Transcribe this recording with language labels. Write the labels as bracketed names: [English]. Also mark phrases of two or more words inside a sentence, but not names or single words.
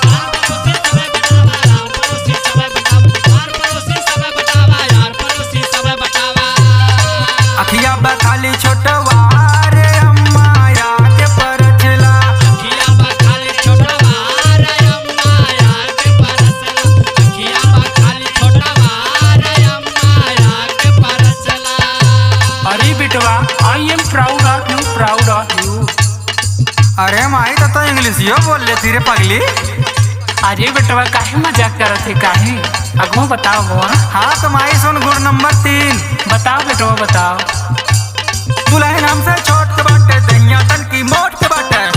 [Bhojpuri] अखिया बा खाली छोटवा रे अम्मा या के परचला। अरे बेटवा [English] I am proud of you proud of you [Bhojpuri] प्राउड ऑफ यू। अरे माई तो इंग्लिश यो बोल लेती रे पगली। अरे बेटवा काहे मजाक करत है काहे? अगवा बताओ अगवा। हाँ तो माई सुन गुण नंबर 3 बताओ बेटवा बताओ। दुल्हन हमसे छोट के बाटे दहिया तन की मोट के बाटे।